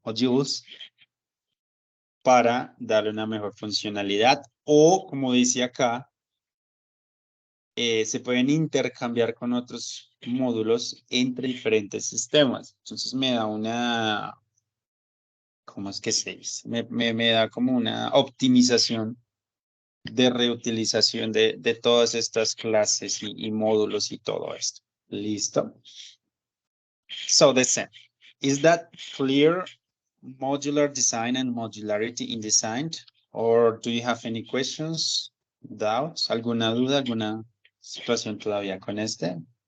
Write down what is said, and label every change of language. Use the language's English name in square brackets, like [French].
[Spanish] Modules, para darle una mejor funcionalidad o, como dice acá, se pueden intercambiar con otros módulos entre diferentes sistemas. Entonces me da una, ¿cómo es que se dice? Me da como una optimización de reutilización de todas estas clases y módulos y todo esto. [English] ¿Listo? So the same. Is that clear? Modular design and modularity in design? Or do you have any questions, doubts? [Spanish] ¿Alguna duda, alguna situación todavía con este?